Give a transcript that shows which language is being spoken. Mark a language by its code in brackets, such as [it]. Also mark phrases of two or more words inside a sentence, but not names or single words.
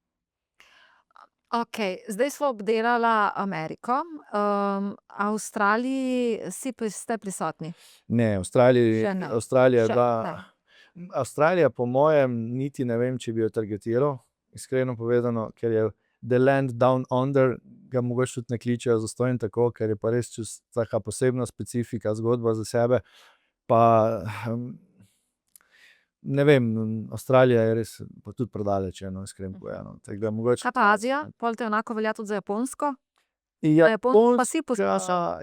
[sl] Okej, zdaj sva obdelala Ameriko, Avstraliji ste prisotni? Ne, Še ne. Avstralija je Še bila, ne. Avstralija po mojem niti ne vem, če bi jo targetiral, iskreno povedano, ker je [en] the land down under, [sl] ga mogoče tudi ne kličejo zastonj tako, ker je pa res taka posebna specifika, zgodba za sebe, pa ne vem, Avstralija je res pa tudi predaleč, iskreno povedano, tako da mogoče. Kaj pa Azija? Pol te enako velja tudi za Japonsko? Na Japonsko pa si poskušal?